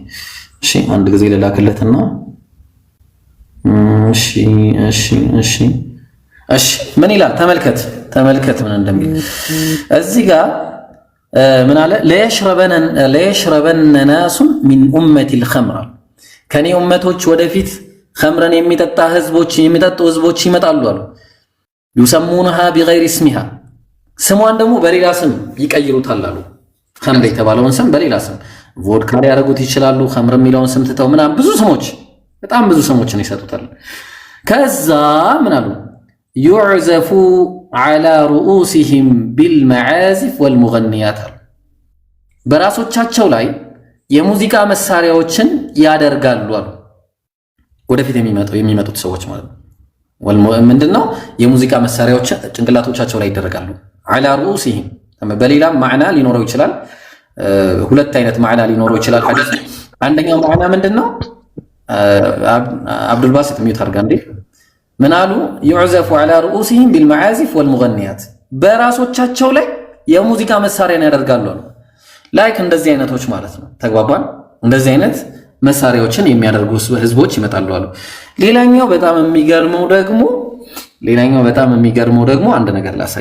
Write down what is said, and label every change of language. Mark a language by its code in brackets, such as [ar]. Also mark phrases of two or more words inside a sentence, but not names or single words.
[am] እሺ አንድ ጊዜ ልላክለትና እሺ ምን ይላል ተመልከት ምን እንደሚል እዚህ ጋር ምን አለ [ar] ليشربن ناس من أمتي [am] الخمر ከኔ ኡመቶች ወደፊት ኸምረን የሚጠጡ ህዝቦች ይመጣሉ አሉ [ar] يسمونها بغير اسمها [am] ስሟን ደግሞ በሌላ ስም ይቀይሩታል አሉ ኸምር የተባለውን ስም በሌላ ስም ቮድካ ያደርጉት ይችላሉ ኸምር የሚለውን ስም ትተው ምናምን ብዙ ስሞች በጣም ብዙ ስሞችን ይሰጡታል ከዛ ምን አሉ [ar] يعزف على رؤوسهم بالمعازف والمغنيات [am] በራሶቻቸው ላይ የሙዚቃ መሳሪያዎችን ያደርጋሉ አሉ ወደፊት የሚመጡት ሰዎች ማለት ነው ምንድነው የሙዚቃ መሳሪያዎች ጭንቅላቶቻቸው ላይ ይደረጋሉ [ar] على رؤوسهم [am] በሌላ ማዕና ሊኖረው ይችላል ሁለት አይነት ማዕና ሊኖረው ይችላል ሐዲስ። አንደኛው ማዕና ምንድነው? አብዱል ባሲጥ ሚዩት አድርጋ እንዴ ምን አሉ? [ar] يعزف على رؤوسهم بالمعازف والمغنيات [am] በራሶቻቸው ላይ የሙዚቃ መሳሪያን ያደርጋሉ ነው። ላይክ እንደዚህ አይነቶች ማለት ነው። ተግባባን? እንደዚህ አይነት መሳሪያዎችን የሚያደርጉ ህዝቦች ይመጣሉ አሉ። ሌላኛው በጣም የሚገርመው ደግሞ አንድ ነገር ላሳይ።